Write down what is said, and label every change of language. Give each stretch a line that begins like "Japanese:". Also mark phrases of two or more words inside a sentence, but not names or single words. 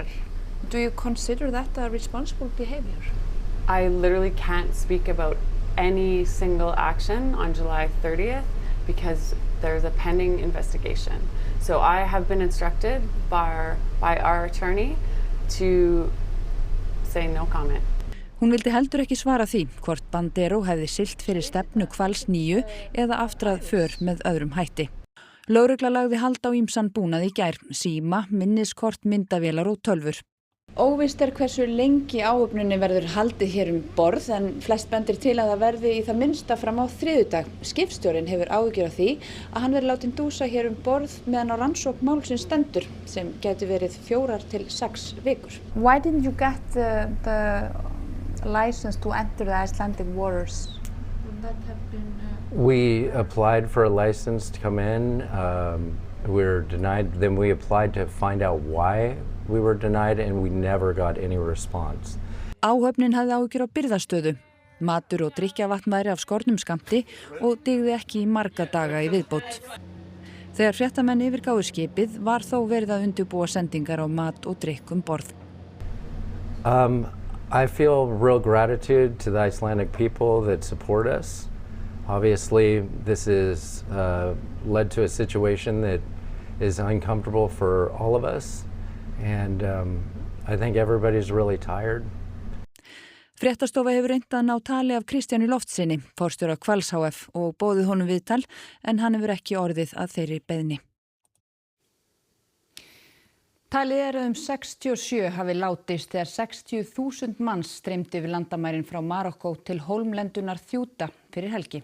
English: Do you consider that a responsible behavior? I literally can't speak about any single action on July 30th because there's a pending investigation. So I have been instructed by our attorney to say no comment.
Icelandic: Hún vildi heldur ekki svara því hvort Bandero hefði siglt fyrir stefnu Hvals 9 eða aftrað för með öðrum hætti. Lögregla lagði hald á ýmsan búnað í gær, síma, minniskort, myndavélar og tölvur. Óvíst hversu lengi áhöfninni verður haldið hér borð en flest bendir til að það verði í það minnsta fram á þriðjudag. Skipstjórinn hefur áhyggjur af því að hann verði látinn dúsa hér borð meðan á rannsókn málsins stendur sem gæti verið 4 til 6 vikur.
English: Why didn't you get the license to enter the Icelandic waters? Would that have been We applied for a license to come in. We were denied. Then we applied to find out why we were denied and we never got any response.
Icelandic: Áhöfnin hafði áhyggjur á birgðastöðu. Matur og drykkjarvatn væri af skornum skammti og dygði ekki í marga daga í viðbót. Þegar fréttamenn yfirgáfu skipið var þó verið að undirbúa sendingar á mat og drykk borð.
English: I feel real gratitude to the Icelandic people that support us. Obviously, this is led to a situation that is uncomfortable for all of us. And I think everybody's really tired.
Icelandic: Fréttastofa hefur reynt að ná tali af Kristjáni Loftssyni, forstjóra Hvals hf. Og boðið honum viðtal en hann hefur ekki orðið að þeirri beiðni. Talið 67 hafi látist þegar 60.000 manns streymdu yfir landamærin frá Marokkó til hólmlendunar Ceuta fyrir helgi.